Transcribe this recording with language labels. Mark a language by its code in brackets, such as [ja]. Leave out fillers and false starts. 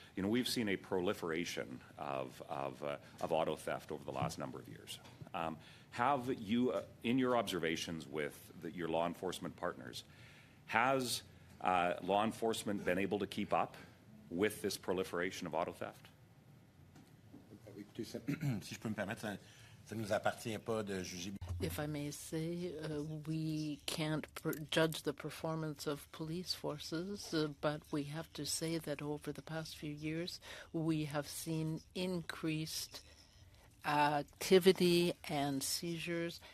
[en] You know, we've seen a proliferation of auto theft over the last number of years. Have you, in your observations with your law enforcement partners, has law enforcement been able to keep up with this proliferation of auto theft? [fr] Si je peux me permettre, ça ne nous appartient pas de juger. [en] If I may say, we can't judge the performance of police forces, but we have to say that over the past few years, we have seen increased activity and seizures.